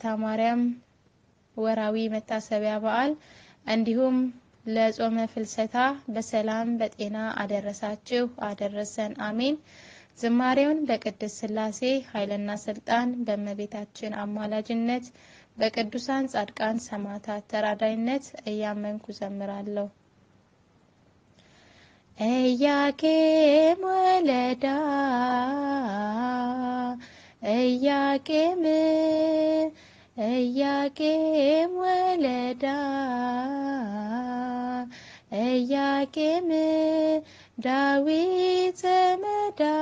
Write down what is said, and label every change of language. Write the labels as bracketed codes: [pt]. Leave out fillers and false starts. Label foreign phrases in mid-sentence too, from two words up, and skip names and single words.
[am] ማርያም ወራዊ መታሰቢያ በዓል እንዲሁም ለጾመ ፍልሰታ በሰላም በጤና አደረሳችሁ አደረሰን አሜን። ዝማሬውን በቅድስት ሥላሴ ኃይልና ስልጣን በእመቤታችን አማላጅነት በቅዱሳን ጻድቃን ሰማዕታት ተራዳይነት እያመንኩ ዘምራለሁ። [gez] ኢያቄም ወለዳ ኢያቄም ወለዳ ኢያቄም ዳዊት ዘመዳ